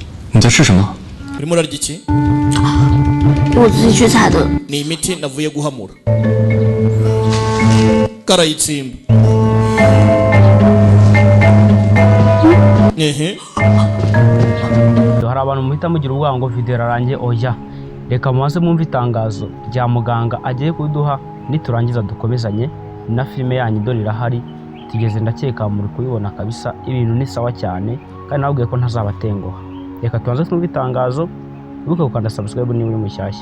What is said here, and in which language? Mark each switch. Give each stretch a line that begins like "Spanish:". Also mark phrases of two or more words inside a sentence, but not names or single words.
Chinese: 你在吃什么？
Kinyarwanda: urimo urarya iki?
Chinese: 我自己去采的。
Kinyarwanda: Ni imiti navuye guhamura. Karayitsimba. hari abantu muhita mugira ubwoba ngo video rarangiye oya reka mubanze mwumve itangazo rya muganga agiye kuduha niturangiza dukomezanye na filime yanyu dore irahari tigeze ndakeka muri kuyibona kabisa ibintu ni sawa cyane kandi nabwiye ko ntazabatenguha reka tubanze twumve itangazo Buke ukanda subscribe ni muri mushyashya.